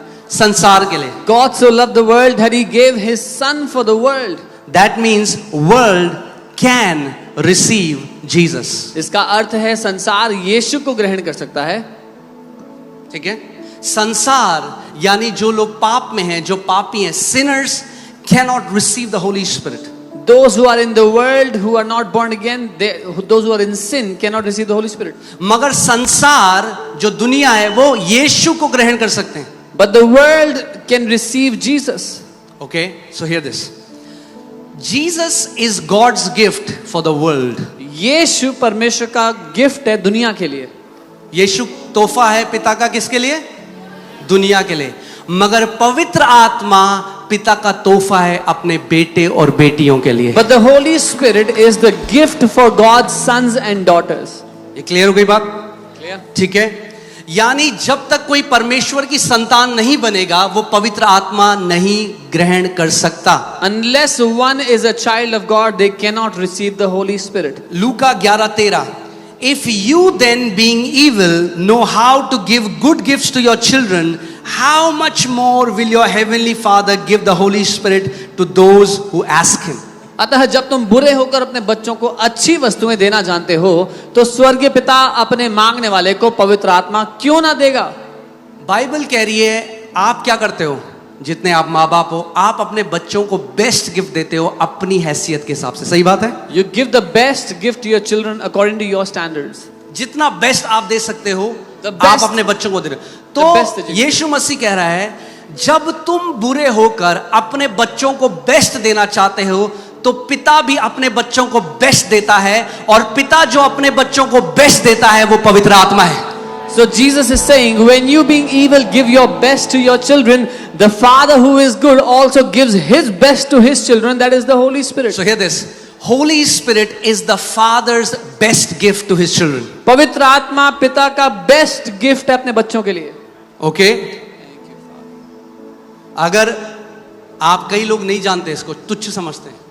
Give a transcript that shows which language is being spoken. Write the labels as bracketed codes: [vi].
[hi] संसार के लिए। [en] God so loved the world that he gave his son for the world. That means world can receive Jesus. [hi] इसका अर्थ है संसार यीशु को ग्रहण कर सकता है. ठीक है? संसार यानी जो लोग पाप में हैं, जो पापी हैं, sinners [en] cannot receive the Holy Spirit. Those who are in the world, who are not born again, those who are in sin cannot receive the Holy Spirit. [hi] मगर संसार जो दुनिया है वो यीशु को ग्रहण कर सकते हैं. [en] But the world can receive Jesus. Okay, so hear this. Jesus is God's gift for the world. [hi] यीशु परमेश्वर का गिफ्ट है दुनिया के लिए. यीशु तोहफा है पिता का किसके लिए? दुनिया के लिए. मगर पवित्र आत्मा पिता का तोहफा है अपने बेटे और बेटियों के लिए. [en] But the Holy Spirit is the gift for God's sons and daughters. [hi] ये क्लियर हो गई बात? [en] Clear? [hi] ठीक है. यानी जब तक कोई परमेश्वर की संतान नहीं बनेगा वो पवित्र आत्मा नहीं ग्रहण कर सकता. [en] Unless one is a child of God, they cannot receive the Holy Spirit. [hi] Luka 11:13. [en] If you then being evil know how to give good gifts to your children, how much more will your heavenly Father give the Holy Spirit to those who ask him. [hi] अतः जब तुम बुरे होकर अपने बच्चों को अच्छी वस्तुएं देना जानते हो, तो स्वर्गीय पिता अपने मांगने वाले को पवित्र आत्मा क्यों ना देगा. बाइबल कह रही है आप क्या करते हो, जितने आप माँ बाप हो, आप अपने बच्चों को बेस्ट गिफ्ट देते हो अपनी हैसियत के हिसाब से. सही बात है? [en] You give the best gift to your children according to your standards. [hi] जितना बेस्ट आप दे सकते हो [en] The [hi] आप [en] best- [hi] अपने बच्चों को दे रहे हो. [en] the best that [hi] तो [en] you- [hi] यीशु मसीह कह रहा है जब तुम बुरे होकर अपने बच्चों को बेस्ट देना चाहते हो तो पिता भी अपने बच्चों को बेस्ट देता है, और पिता जो अपने बच्चों को बेस्ट देता है वो पवित्र आत्मा है. [en] So Jesus is saying, when you being evil give your best to your children, the Father who is good also gives his best to his children, that is the Holy Spirit. So hear this. Holy Spirit is the Father's best gift to his children. [hi] पवित्र आत्मा पिता का best gift है अपने बच्चों के लिए. [en] Okay? [hi] अगर आप, कई लोग नहीं जानते इसको, तुच्छ समझते हैं.